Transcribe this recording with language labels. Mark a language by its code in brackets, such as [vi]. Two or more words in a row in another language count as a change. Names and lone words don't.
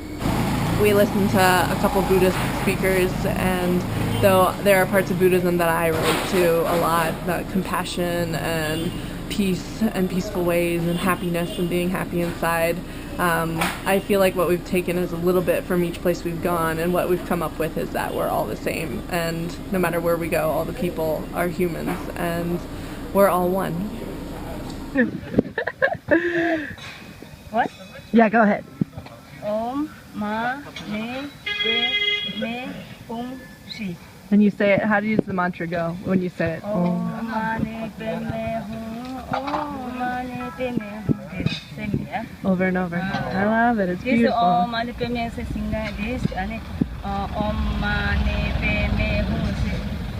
[en] We listened to a couple Buddhist speakers, and though there are parts of Buddhism that I relate to a lot, about compassion and peace and peaceful ways and happiness and being happy inside, I feel like what we've taken is a little bit from each place we've gone, and what we've come up with is that we're all the same, and no matter where we go, all the people are humans, and we're all one. What? Yeah, go ahead. [sa] Om Ma Ne Pe Me Hum Si. [en] And you say it, how does the mantra go when you say it? [sa] Om Ma Ne Pe Me Hum. Om Ma Ne Pe Me Hum. [en] Same, yeah. Over and over. I love it, it's This beautiful. [sa] Om Ma Ne Pe Me Se [en] sing like this, and [sa] Om Ma Ne Pe Me Hum Si.